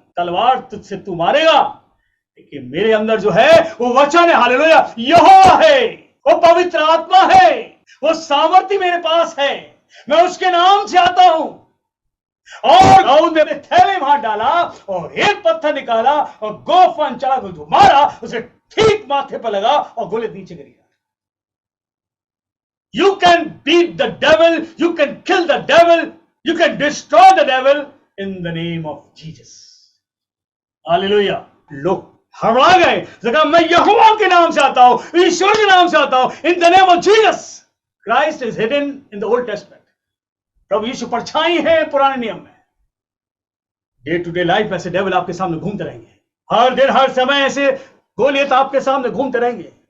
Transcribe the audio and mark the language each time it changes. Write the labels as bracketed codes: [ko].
[hi] तलवार तुझसे तू मारेगा, लेकिन मेरे अंदर जो है वो वचन है, हालेलुया, यहोवा है, वो पवित्र आत्मा है, वो सामर्थ्य मेरे पास है, मैं उसके नाम से आता हूं। और दाऊद ने थैले में हाथ डाला और एक पत्थर निकाला और गोफन चला को जो मारा, उसे ठीक माथे पर लगा और गोली नीचे गिरी। [en] You can beat the devil, you can kill the devil, you can destroy the devil in the name of Jesus. [hi] Hallelujah. लोग हड़बड़ा गए, कहा मैं यहोवा के नाम से आता हूं, ईश्वर के नाम से आता हूं, [en] In the name of Jesus. Christ is hidden in the old testament. [hi] प्रभु यीशु परछाई है पुराने नियम में। [en] day to day life [hi] में ऐसे डेविल आपके सामने घूमते रहेंगे, हर दिन हर समय ऐसे गोलियत आपके सामने घूमते रहेंगे।